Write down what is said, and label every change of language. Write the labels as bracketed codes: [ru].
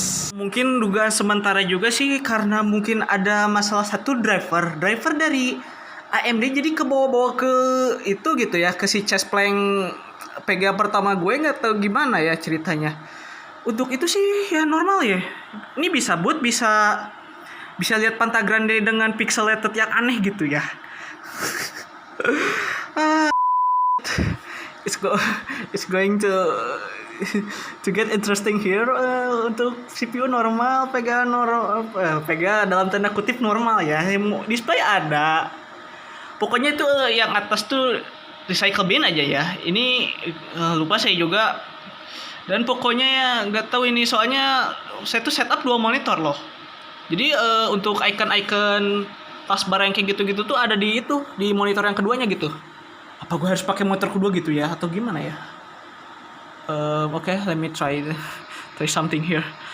[id] Mungkin dugaan sementara juga sih karena mungkin ada masalah satu driver dari AMD, jadi kebawa-bawa ke itu gitu ya, ke si chest plank PGA pertama gue, nggak tahu gimana ya ceritanya. Untuk itu sih ya normal ya. Ini bisa boot, bisa lihat Pantagrande dengan pixelated yang aneh gitu ya. [en] It's going to get interesting here. [id] Untuk CPU normal, PGA dalam tanda kutip normal ya. Display ada. Pokoknya itu yang atas tuh recycle bin aja ya. Ini lupa saya juga. Dan pokoknya ya nggak tahu ini, soalnya saya tuh setup 2 monitor loh. Jadi untuk icon-icon taskbar yang kayak gitu-gitu tuh ada di monitor yang keduanya gitu. Apa gue harus pakai monitor kedua gitu ya atau gimana ya? [en] Oke, let me try something here.